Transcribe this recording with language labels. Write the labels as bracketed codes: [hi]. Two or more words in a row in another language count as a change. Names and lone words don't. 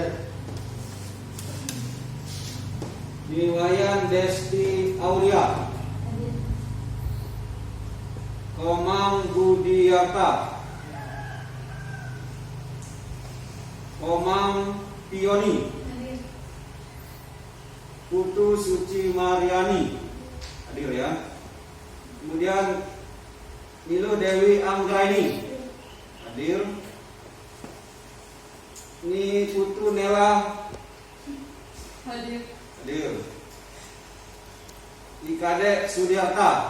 [id] Niwayan Desti Aulia. Komang Budiarta. Komang Pioni. Putu Suci Mariani. Hadir, ya. Kemudian Nilo Dewi Anggraini. Hadir. Ini Putu Nela. Hadir. Hadir. Ikade Sudiarta.